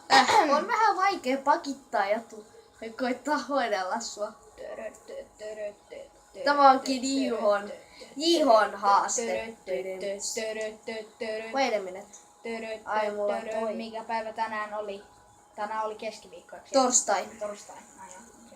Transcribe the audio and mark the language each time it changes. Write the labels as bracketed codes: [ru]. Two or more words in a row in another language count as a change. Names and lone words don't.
[fi] On vähän vaikea pakittaa ja koittaa hoidella sua. Tämä onkin Jihon haaste. [en] Wait a minute. [fi] Ai, mulla on toi. Mikä päivä tänään oli? Tänään oli keskiviikko. Torstai. Torstai. No joo.